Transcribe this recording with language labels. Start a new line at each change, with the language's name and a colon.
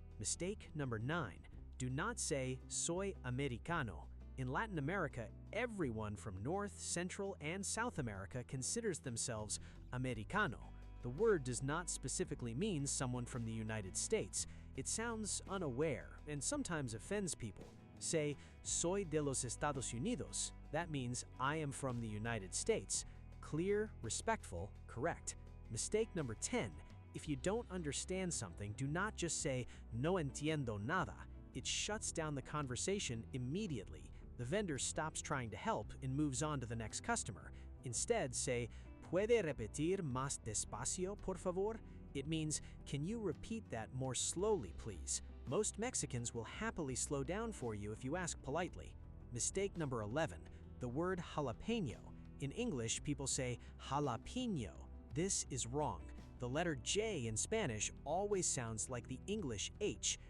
English: Mistake number 9. Do not say,
Spanish: soy americano.
English: In Latin America, everyone from North, Central, and South America considers themselves americano. The word does not specifically mean someone from the United States. It sounds unaware and sometimes offends people.
Spanish: Say, soy de los Estados Unidos.
English: That means, I am from the United States. Clear, respectful, correct. Mistake number 10. If you don't understand something, do not just say,
Spanish: no entiendo nada.
English: It shuts down the conversation immediately. The vendor stops trying to help and moves on to the next customer. Instead, say,
Spanish: ¿Puede repetir más despacio, por favor?
English: It means, can you repeat that more slowly, please? Most Mexicans will happily slow down for you if you ask politely. Mistake number 11. The word jalapeno. In English, people say jalapeno. This is wrong. The letter J in Spanish always sounds like the English H.